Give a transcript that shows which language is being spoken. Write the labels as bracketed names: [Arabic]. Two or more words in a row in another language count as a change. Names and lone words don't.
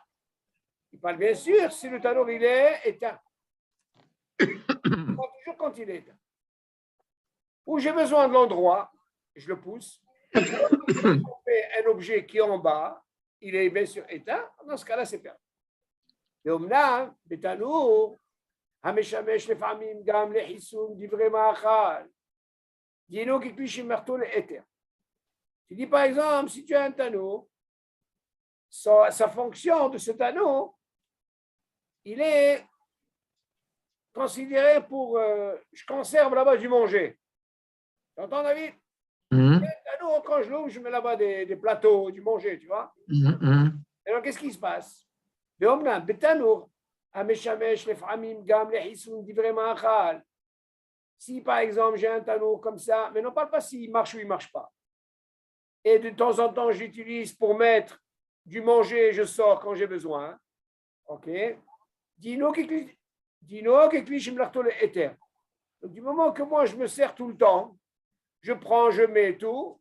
[French] Il parle bien sûr si le tableau il est éteint. Il parle toujours quand il est éteint. Où j'ai besoin de l'endroit, je le pousse. Un objet qui est en bas, il est bien sûr éteint. Dans ce cas-là, c'est perdu. [Hebrew] ואומנם בתנור המשמש לפעמים גם לחיסון דברי מאכל, דינו ככלי שמלאכתו להיתר. [French] Tu dis par exemple, si tu as un tanour, sa fonction de ce tanour, il est considéré pour, je conserve là-bas du manger. Tu entends David? Un tanour, quand je l'ouvre, je mets là-bas des plateaux, du manger, tu vois. Alors qu'est-ce qui se passe? [Hebrew] ואומנם בתנור המשמש לפעמים גם לחיסון דברי מאכל. [French] Si par exemple j'ai un tanour comme ça, mais non parle pas s'il marche ou il ne marche pas. Et de temps en temps j'utilise pour mettre du manger et je sors quand j'ai besoin. Ok. [Hebrew] דינו ככלי שמלאכתו להיתר. [French] Donc du moment que moi je me sers tout le temps, je prends, je mets tout.